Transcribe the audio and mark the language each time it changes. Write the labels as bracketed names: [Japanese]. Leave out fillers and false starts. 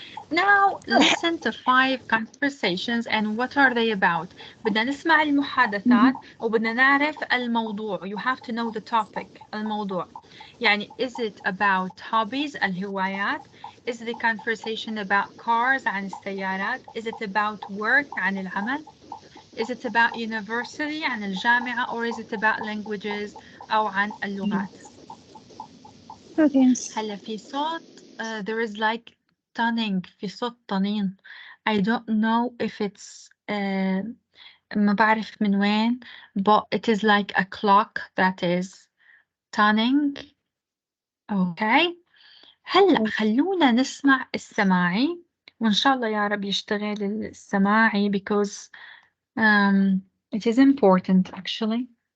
[English] Now, listen to 5 conversations and what are they about? [Arabic] بدنا نسمع المحادثات وبدنا نعرف الموضوع. [English] You have to know the topic. [Arabic] الموضوع. [English] يعني is it about hobbies [Arabic] الهوايات? [English] Is the conversation about cars [Arabic] عن السيارات? [English] Is it about work [Arabic] عن العمل? [English] Is it about university [Arabic] عن الجامعة [English] or is it about languages [Arabic] أو عن اللغات؟ [English] Okay. [Arabic] هلا في صوت [English] there is like stunning [Arabic] في صوت طنين. [English] I don't know if it's [Arabic] ما بعرف من وين [English] but it is like a clock that is stunning. Okay. [Arabic] هلا خلونا نسمع السماعي وإن شاء الله يا رب يشتغل السماعي [English] because it is important actually.